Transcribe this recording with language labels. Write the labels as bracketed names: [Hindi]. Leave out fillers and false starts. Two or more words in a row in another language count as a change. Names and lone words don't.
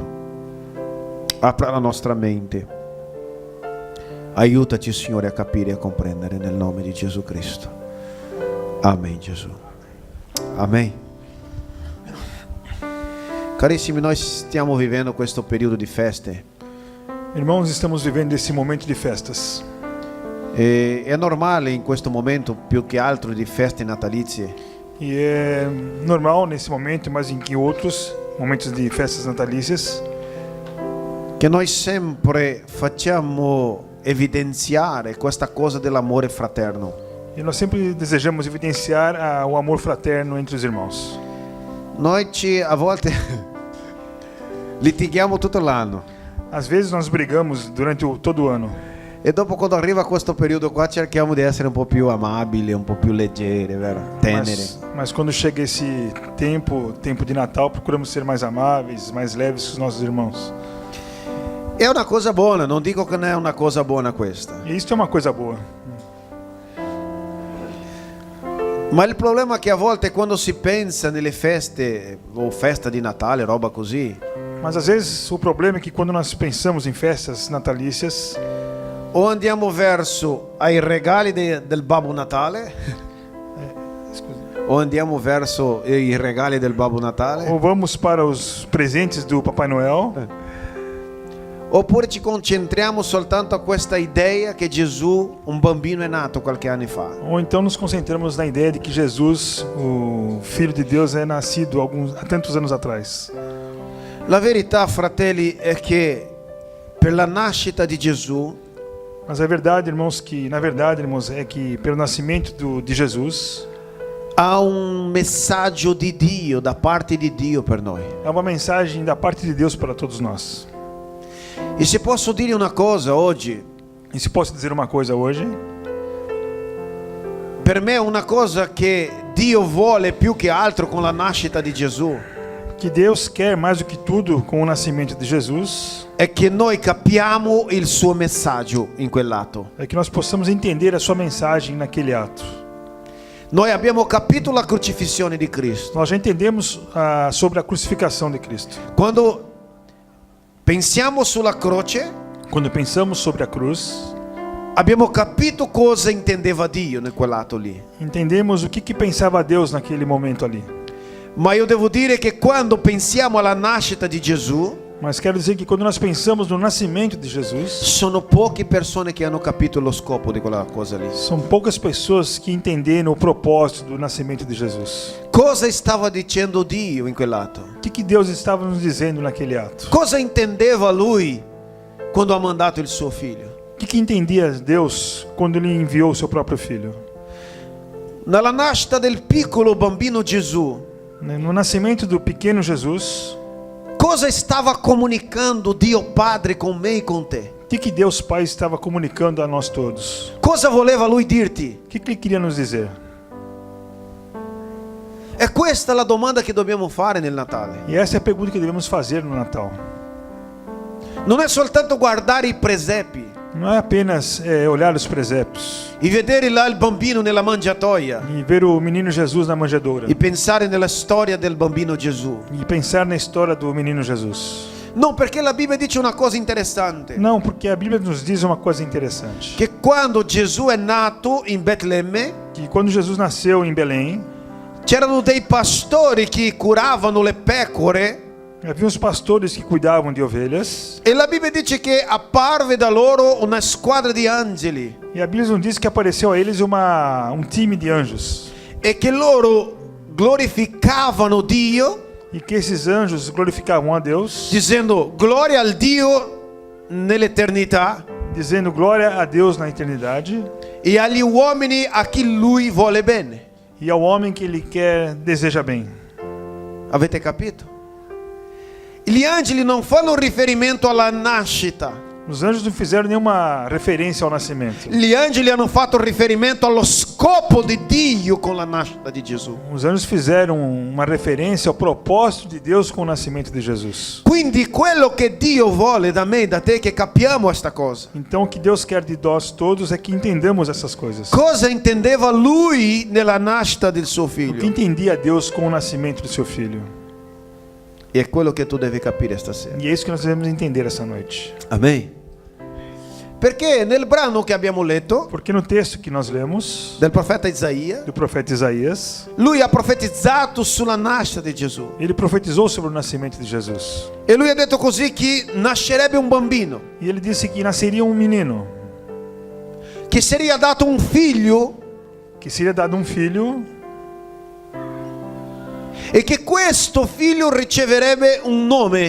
[Italian] Apra la nostra mente. Aiutaci, Signore, a capire e a comprendere nel nome di Gesù Cristo. Amen, Gesù. Amen. Carissimi, noi stiamo vivendo questo periodo di feste. [Portuguese] Irmãos, estamos vivendo esse momento de festas. [Italian] È normale in questo momento, più che altro di feste natalizie, [Portuguese] E é normal nesse momento, mas em que outros momentos de festas natalícias, [Italian] che noi sempre facciamo evidenziare questa cosa dell'amore fraterno. [Portuguese] e nós sempre desejamos evidenciar o amor fraterno entre os irmãos. [Italian] Noi a volte litighiamo tutto l'anno [Portuguese] Às vezes nós brigamos durante todo o ano. [Italian] e dopo, quando arriva questo periodo qua, cerchiamo di essere un po' più amabili, un po' più leggeri, vero? Teneri. [Portuguese] Mas quando chega esse tempo de Natal, procuramos ser mais amáveis, mais leves com os nossos irmãos. [Italian] È una cosa buona, non dico che non è una cosa buona questa. [Portuguese] E isso é uma coisa boa. [Italian] Ma il problema è che a volte, quando si pensa nelle feste o festa di Natale, roba così, [Portuguese] Mas às vezes o problema é que quando nós pensamos em festas natalícias, [Italian] o andiamo verso ai regali del Babbo Natale, o andiamo verso i regali del Babbo Natale, [Portuguese] ou vamos para os presentes do Papai Noel, [Italian] oppure ci concentriamo soltanto a questa idea che Gesù, un bambino, è nato qualche anno fa. [Portuguese] ou então nos concentramos na ideia de que Jesus, o Filho de Deus, é nascido há tantos anos atrás. [Italian] La verità, fratelli, è che per la nascita di Gesù [Portuguese] Mas a verdade, irmãos, é que pelo nascimento de Jesus, [Italian] ha un messaggio di Dio, da parte di Dio per noi. [Portuguese] é uma mensagem da parte de Deus para todos nós. [Italian] E se posso dire una cosa oggi, [Portuguese] E se posso dizer uma coisa hoje, [Italian] per me una cosa che Dio vuole più che altro con la nascita di Gesù [Portuguese] que Deus quer mais do que tudo com o nascimento de Jesus, [Italian] è che noi capiamo il suo messaggio in quell'atto. [Portuguese] é que nós possamos entender a sua mensagem naquele ato. [Italian] Noi abbiamo capito la crocifissione di Cristo. [Portuguese] Nós já entendemos sobre a crucificação de Cristo. [Italian] Quando pensiamo sulla croce, [Portuguese] Quando pensamos sobre a cruz, [Italian] abbiamo capito cosa intendeva Dio in quell'atto lì. [Portuguese] entendemos o que pensava Deus naquele momento ali. [Italian] Ma io devo dire che quando pensiamo alla nascita di Gesù, [Portuguese] Mas quero dizer que quando nós pensamos no nascimento de Jesus, [Italian] sono poche persone che hanno capito lo scopo di quella cosa lì. [Portuguese] são poucas pessoas que entenderam o propósito do nascimento de Jesus. [Italian] Cosa stava dicendo Dio in quell'atto? [Portuguese] O que Deus estava nos dizendo naquele ato? [Italian] Cosa intendeva Lui quando ha mandato il suo figlio? [Portuguese] O que entendia Deus quando Ele enviou o seu próprio Filho? [Italian] Nella nascita del piccolo bambino Gesù, [Portuguese] No nascimento do pequeno Jesus, [Italian] cosa stava comunicando Dio Padre con me e con te? [Portuguese] o que Deus Pai estava comunicando a nós todos? [Italian] Cosa voleva Lui dirti? [Portuguese] O que Ele queria nos dizer? [Italian] È questa la domanda che dobbiamo fare nel Natale. [Portuguese] E essa é a pergunta que devemos fazer no Natal. [Italian] Non è soltanto guardare i presepi [Portuguese] Não é apenas olhar os presépios [Italian] e vedere là il bambino nella mangiatoia [Portuguese] e ver o menino Jesus na manjedoura [Italian] e pensare nella storia del bambino Gesù. [Portuguese] e pensar na história do menino Jesus. [Italian] No, perché la Bibbia dice una cosa interessante. [Portuguese] Não, porque a Bíblia nos diz uma coisa interessante. [Italian] Che quando Gesù è nato in Betlemme, [Portuguese] Que quando Jesus nasceu em Belém, [Italian] c'erano dei pastori che curavano le pecore. [Portuguese] havia uns pastores que cuidavam de ovelhas. [Italian] E la Bibbia dice che apparve da loro una squadra di angeli. [Portuguese] E a Bíblia nos diz que apareceu a eles um time de anjos. [Italian] E che loro glorificavano Dio, [Portuguese] E que esses anjos glorificavam a Deus, [Italian] dicendo gloria al Dio nell'eternità [Portuguese] dizendo glória a Deus na eternidade [Italian] e agli uomini a chi Lui vuole bene. [Portuguese] e ao homem que Ele quer, deseja bem. [Italian] Avete capito? Gli angeli non fanno riferimento alla nascita. [Portuguese] Os anjos não fizeram nenhuma referência ao nascimento. [Italian] Gli angeli hanno fatto riferimento allo scopo di Dio con la nascita di Gesù. [Portuguese] Os anjos fizeram uma referência ao propósito de Deus com o nascimento de Jesus. [Italian] Quindi quello che Dio vuole da me e da te è che capiamo questa cosa. [Portuguese] Então o que Deus quer de nós todos é que entendamos essas coisas. [Italian] Cosa intendeva Lui nella nascita del suo [Portuguese] O que [Italian] figlio? [Portuguese] entendia Deus com o nascimento do seu filho. [Italian] E è quello che tu devi capire stasera. [Portuguese] E é isso que nós devemos entender essa noite. Amen. [Italian] Perché nel brano che abbiamo letto [Portuguese] Porque no texto que nós lemos [Italian] del profeta Isaia, [Portuguese] do profeta Isaías, [Italian] lui ha profetizzato sulla nascita di Gesù. [Portuguese] ele profetizou sobre o nascimento de Jesus. [Italian] E lui ha detto così che nascerebbe un bambino, [Portuguese] E ele disse que nasceria um menino, [Italian] che sarebbe dato un figlio [Portuguese] que seria dado um filho, [Italian] e che questo figlio riceverebbe un nome.